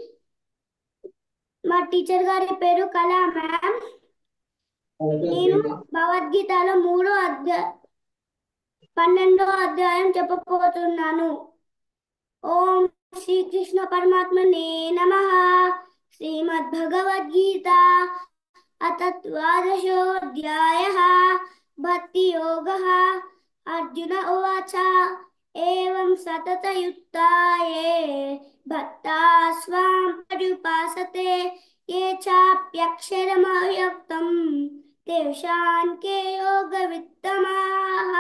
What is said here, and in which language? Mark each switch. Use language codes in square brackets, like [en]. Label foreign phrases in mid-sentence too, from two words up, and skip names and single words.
[te] మా టీచర్ గారి పేరు కళా మ్యామ్. నేను భగవద్గీతలో 12వ అధ్యాయం చెప్పబోతున్నాను. [sa] ओं श्रीकृष्ण परमात्मने नमः. శ్రీమద్భగవద్గీత अथ द्वादशोऽध्यायः भक्तियोगः। अर्जुन उवाच एवं सततयुक्ता ये भक्ताः स्वां पर्युपासते ये चाप्यक्षरमव्यक्तं तेषां के योगवित्तमाः।